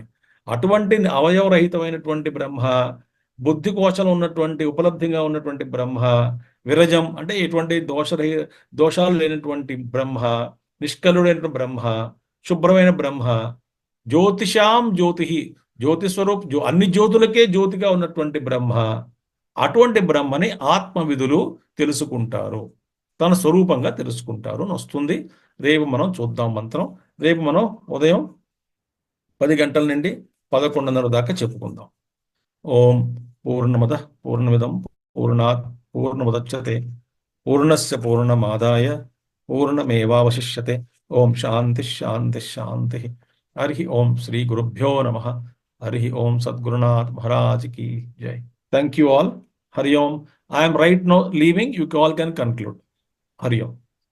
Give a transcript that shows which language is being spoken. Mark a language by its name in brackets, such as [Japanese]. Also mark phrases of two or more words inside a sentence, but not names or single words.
[Telugu] అటువంటి అవయవరహితమైనటువంటి బ్రహ్మ, బుద్ధి కోశంలో ఉన్నటువంటి ఉపలబ్ధిగా ఉన్నటువంటి బ్రహ్మ, విరజం అంటే ఎటువంటి దోషాలు లేనటువంటి బ్రహ్మ, నిష్కలుడైన బ్రహ్మ, శుభ్రమైన బ్రహ్మ, [Sanskrit] జ్యోతిషాం జ్యోతి, [Telugu] జ్యోతిస్వరూప్ అన్ని జ్యోతులకే జ్యోతిగా ఉన్నటువంటి బ్రహ్మ. అటువంటి బ్రహ్మని ఆత్మవిధులు తెలుసుకుంటారు, తన స్వరూపంగా తెలుసుకుంటారు అని వస్తుంది. రేపు మనం చూద్దాం మంత్రం. రేపు మనం ఉదయం 10 గంటల నుండి 11:30 దాకా చెప్పుకుందాం. [Sanskrit] ఓం పూర్ణమద పూర్ణమిదం పూర్ణాత్ పూర్ణముదచ్యతే పూర్ణస్య పూర్ణమాదాయ పూర్ణమేవావశిష్యతే. ఓం శాంతి శాంతి శాంతి. హరి ఓం శ్రీ గురుభ్యో నమః. [Hindi] हरि ओम सद्गुरुनाथ महाराज की जय. [English] Thank you all. [Sanskrit] हरि ओम. [English] I am right now leaving. You all can conclude. [Sanskrit] हरि ओम.